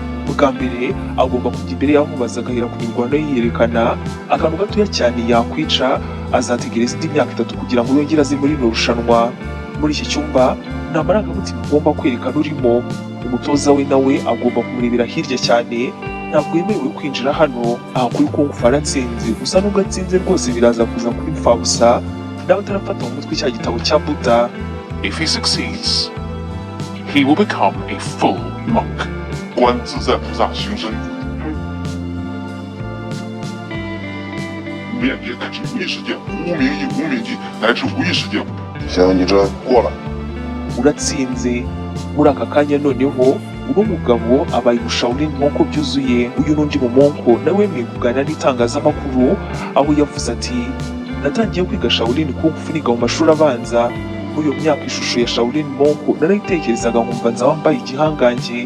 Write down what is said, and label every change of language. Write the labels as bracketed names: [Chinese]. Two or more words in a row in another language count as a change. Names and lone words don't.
[Kinyarwanda] Bwa mbere agomba kujya imbere y'amubaza agahera ku mirwano yiyerekana, akantu gatoya cyane yakwica, azategereza indi myaka 3 kugira ngo yongere aze muri rino rushanwa. Muri iki cyumba nta marangamutima ugomba kwerekana urimo. Umutoza we nawe agomba kumurebera hirya cyane. Ntabwo yemerewe kwinjira hano. Aha kuri Kung Fu aratsinze, gusa nubwo atsinze rwose biraza kuza kuri mfabusa nawe atarafata mu mutwe cya gitabo cya Buddha. [English] If he succeeds, he will become a full monk. [Chinese] 观自在菩萨行深，面界乃至无意识界，无名亦无名际，乃至无意识界。行，你这过了。 [Kinyarwanda] Uratsinze. Muri aka kanya noneho uno mugabo abaye Shaolin Monko byuzuye. Uyu n'undi mu Monko nawe wemeye kuganira n'itangazamakuru, aho yavuze ati natangiye kwiga Shaolin Kung Fu niga mu mashuri abanza. Muri iyo myaka ishusho ya Shaolin Monko narayitekerezaga nkumva nzaba mbaye igihangange.